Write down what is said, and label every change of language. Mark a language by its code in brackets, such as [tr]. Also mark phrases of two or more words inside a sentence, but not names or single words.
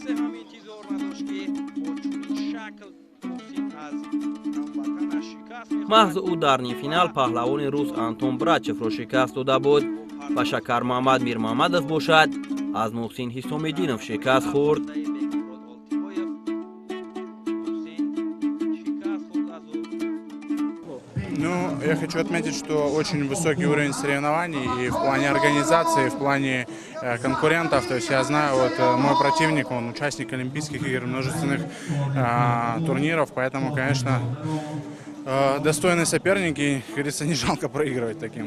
[tg] маҳз ӯ дар нимфинал паҳлавони рус Антон Брачевро шикаст дода буд ва Шакар Маҳмад Мирмаҳмадов бошад аз Муҳсин Ҳисомиддинов шикаст хӯрд. [ru] Ну, я хочу отметить, что очень высокий уровень соревнований и в плане организации, и в плане конкурентов. То есть я знаю, вот мой противник, он участник Олимпийских игр, множественных турниров, поэтому, конечно, достойный соперник, и, как говорится, не жалко проигрывать таким.